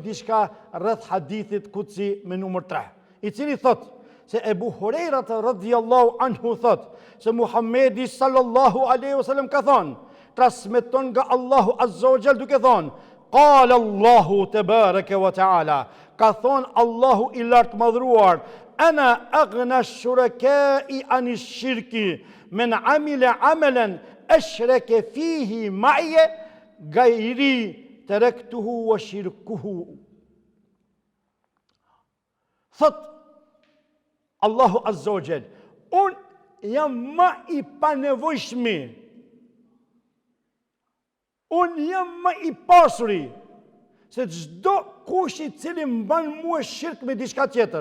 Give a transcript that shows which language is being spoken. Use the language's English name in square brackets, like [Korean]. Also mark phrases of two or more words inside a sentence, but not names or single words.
[Albanian] diçka rreth hadithit kudsi me numër 3, I cili thot se Ebu Hurajra radhiyallahu anhu thot se Muhamedi [Arabic] صلى الله عليه وسلم [Albanian] ka thonë, transmeton nga [Arabic] الله عز وجل [Albanian] duke thonë: [Arabic] قال الله تبارك وتعالى, [Albanian] ka thonë Allahu I lartë madhruar, [Arabic] أنا أغنى الشركاء عن الشرك من عمل عملا أشرك فيه معي غيري تركته وشركه. [Albanian] Thot [Arabic] الله عز وجل, [Albanian] unë jam më I panevojshmi, unë jam më I pasuri se çdo kush I cili mban mua shirk me diçka tjetër.